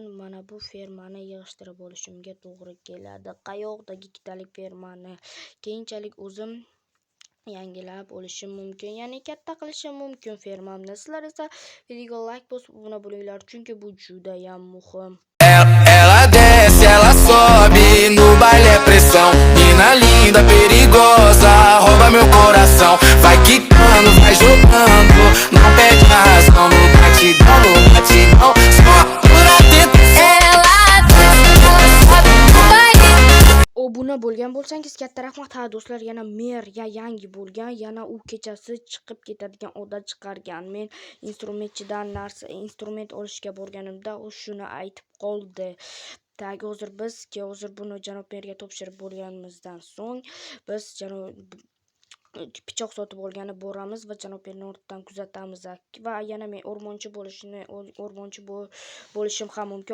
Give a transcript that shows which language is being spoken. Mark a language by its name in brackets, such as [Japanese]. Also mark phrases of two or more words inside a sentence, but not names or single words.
[Uzbek] Mana bu fermani yig'ishtirib olishimga to'g'ri keladi. Qayoqdagi ikkitalik fermani keyinchalik o'zim yangilab olishim mumkin, ya'ni katta qilishim mumkin fermamni. Sizlar esa videoga like bosib obuna bo'linglar, chunki bu juda ham muhim. [Portuguese] Ela desce, ela sobe, no baile é pressão. Mina linda, perigosa, rouba meu coração. Vai quicando, vai jogando, não perde a razão. No batidão, só por atento. Ela desce, ela sobe, no baile. [Uzbek] Obuna bo'lgan bo'lsangiz katta rahmat. Ha do'stlar, yana mer yangi bo'lgan, yana u kechasi chiqib ketadigan odat chiqargan. Men instrument olishga borganimda u shuni aytib qoldi. Hozir buni janob merga topshirib bo'lganimizdan so'ng biz pichoq sotib olgani boramiz va janob merni ortdan kuzatamiz va yana men o'rmonchi bo'lishim ham mumkin.